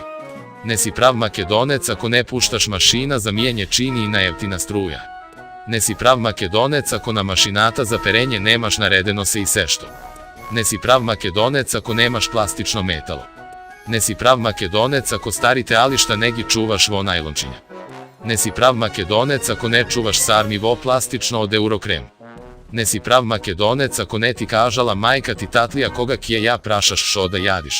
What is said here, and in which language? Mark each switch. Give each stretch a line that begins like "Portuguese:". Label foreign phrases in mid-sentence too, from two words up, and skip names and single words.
Macedonian: Не си прав Македонец ако не пушташ машина за мијење чини и на јефтина струја. Не си прав Македонец ако на машината за перење немаш наредено се и сешто. Не си прав Македонец ако немаш пластично метало. Не си прав Македонец ако старите алишта неги чуваш во најлончиња. Не си прав Македонец ако не чуваш сарми во пластично од Eurokrem. Не си прав Македонец ако не ти кажала мајка ти татлија кога ќе ја прашаш шо да јадиш.